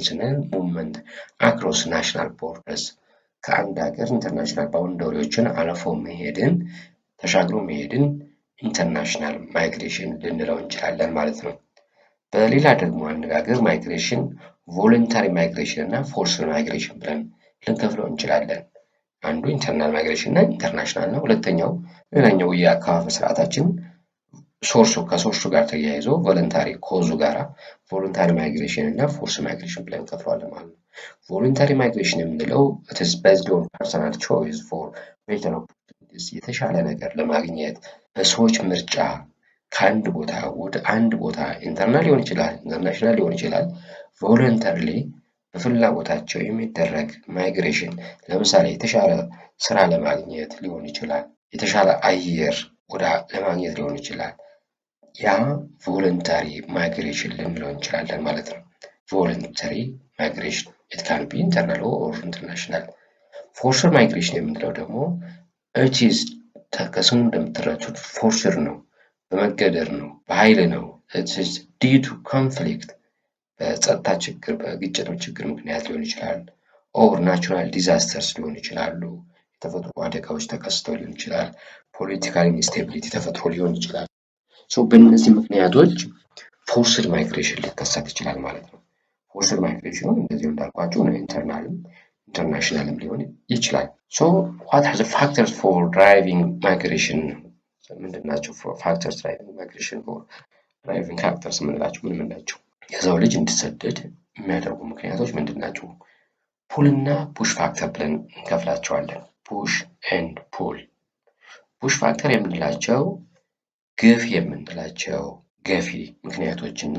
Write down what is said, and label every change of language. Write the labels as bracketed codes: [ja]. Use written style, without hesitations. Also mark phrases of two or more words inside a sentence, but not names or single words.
[am] ስንል [en] movement across national borders፣ [am] ከአንድ ሀገር [en] international boundaries [am] አልፎ መሄድን ተሻግሮ መሄድን [en] international migration [am] ልንለው እንችላለን ማለት ነው። በሌላ ደግሞ አነጋገር [en] migration voluntary migration [am] እና [en] forced migration [am] ብለን ልንከፍለው እንችላለን። አንዱ [en] internal migration [am] እና ኢንተርናሽናል ነው። ሁለተኛው ሌላኛው የአከፋፈል ስርዓታችን ከሶርሱ ጋር ተያይዞ [en] voluntary cause [am] ጋራ [en] voluntary migration [am] እና [en] forced migration [am] ብለን እንከፍለዋለን ማለት ነው። [en] voluntary migration [am] የምንለው [en] it is based on personal choice for better opportunities [am] የተሻለ ነገር ለማግኘት በሰዎች ምርጫ ከአንድ ቦታ ወደ አንድ ቦታ ኢንተርናል ሊሆን ይችላል፣ ኢንተርናሽናል ሊሆን ይችላል፣ ቮለንተሪሊ በፍላጎታቸው የሚደረግ ማይግሬሽን። ለምሳሌ የተሻለ ስራ ለማግኘት ሊሆን ይችላል፣ የተሻለ አየር ለማግኘት ሊሆን ይችላል። ያ [en] voluntary migration [am] ልንለው እንችላለን ማለት ነው። [en] voluntary migration it can be internal or international። forced migration [am] የምንለው ደግሞ it is ከስሙ እንደምትረዱት ፎርስድ ነው፣ በመገደድ ነው፣ በኃይል ነው። [en] it is due to conflict [am] በጸጥታ ችግር በግጭቶች ችግር ምክንያት ሊሆን ይችላል። [en] or natural disasters [am] ሊሆን ይችላሉ። የተፈጥሮ አደጋዎች ተከስተው ሊሆን ይችላል። [en] political instability [am] ተፈጥሮ ሊሆን ይችላል። በእነዚህ ምክንያቶች [en] forced migration [am] ሊከሰት ይችላል ማለት ነው። [en] forced migration [am] እንደዚሁ እንዳልኳችሁ ኢንተርናልም ኢንተርናሽናልም ሊሆን ይችላል። [en] what are the factors for driving migration? [am] ምንድን ናቸው [en] factors driving migration for driving factors [am] የምንላቸው ምን ናቸው? የሰው ልጅ እንዲሰደድ የሚያደርጉ ምክንያቶች ምንድን ናቸው? ፑል እና [en] push factor [am] ብለን እንከፍላቸዋለን። [en] push and pull። push factor [am] የምንላቸው ገፊ የምንላቸው ገፊ ምክንያቶች እና